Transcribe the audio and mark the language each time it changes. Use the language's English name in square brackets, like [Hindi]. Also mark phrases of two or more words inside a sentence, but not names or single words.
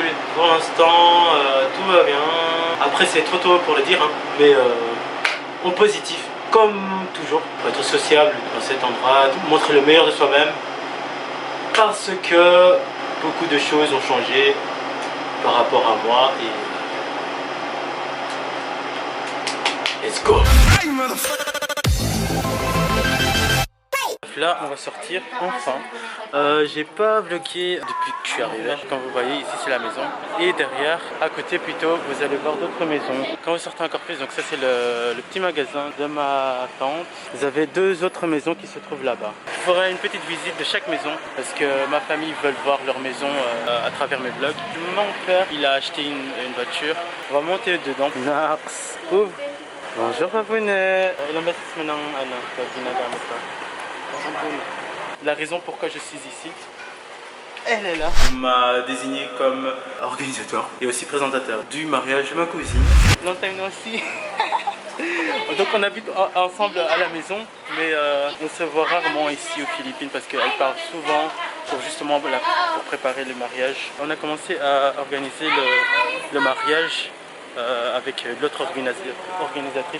[French] Pour l'instant tout va bien. Après c'est trop tôt pour le dire hein. Mais en positif. Comme toujours. Faut être sociable dans cet endroit. Montrer le meilleur de soi-même. Parce que beaucoup de choses ont changé par rapport à moi. [English] Et let's go! [French] Là, on va sortir enfin. J'ai pas vlogué depuis que je suis arrivé. Comme vous voyez, ici c'est la maison. Et derrière, à côté plutôt, vous allez voir d'autres maisons. Quand vous sortez encore plus, donc ça c'est le petit magasin de ma tante. Vous avez deux autres maisons qui se trouvent là-bas. Je ferai une petite visite de chaque maison parce que ma famille veut voir leur maison à travers mes vlogs. Mon père, il a acheté une voiture. On va monter dedans. Nax. Ouvre. Bonjour Papounet. [Filipino] Ilang beses mo nang ginagamit ka? [French] La raison pourquoi je suis ici, elle est là. On m'a désigné comme organisateur et aussi présentateur du mariage de ma cousine. [English] Long time no see. [French] Donc on habite ensemble à la maison, mais on se voit rarement ici aux Philippines parce qu'elle part souvent pour justement pour préparer le mariage. On a commencé à organiser le mariage avec l'autre organisatrice.